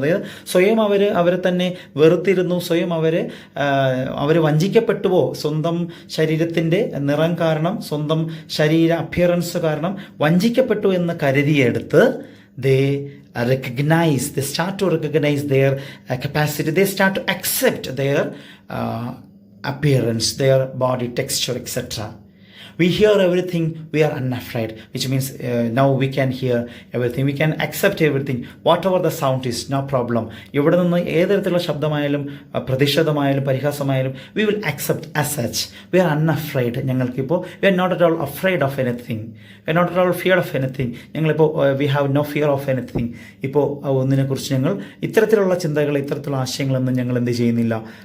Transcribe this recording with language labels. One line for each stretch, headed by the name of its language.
Malayalam: അതായത് സ്വയം അവരെ തന്നെ വെറുത്തിരുന്നു, സ്വയം അവർ വഞ്ചിക്കപ്പെട്ടുവോ, സ്വന്തം ശരീരത്തിൻ്റെ നിറം കാരണം, സ്വന്തം ശരീര അപ്പിയറൻസ് കാരണം വഞ്ചിക്കപ്പെട്ടു എന്ന് കരുതിയെടുത്ത്
English: they start to recognize their capacity, they start to accept their appearance, their body texture, etc. We hear everything, we are unafraid, which means now we can hear everything, we can accept everything, whatever the sound is, no problem.
Malayalam: ഇവിടെ നിന്ന് ഏതരത്തിലുള്ള ശബ്ദമായാലും പ്രതിഷേധമായാലും പരിഹാസമായാലും
English: we will accept as such. We are unafraid.
Malayalam: ഞങ്ങൾക്കിപ്പോൾ
English: we are not at all afraid of anything, we are not at all feared of anything.
Malayalam: ഞങ്ങളിപ്പോൾ
English: we have no fear of anything.
Malayalam: ഇപ്പോൾ ഒന്നിനെക്കുറിച്ച് ഞങ്ങൾ ഇത്തരത്തിലുള്ള ചിന്തകൾ, ഇത്തരത്തിലുള്ള ആശയങ്ങളൊന്നും ഞങ്ങൾ എന്ത് ചെയ്യുന്നില്ല.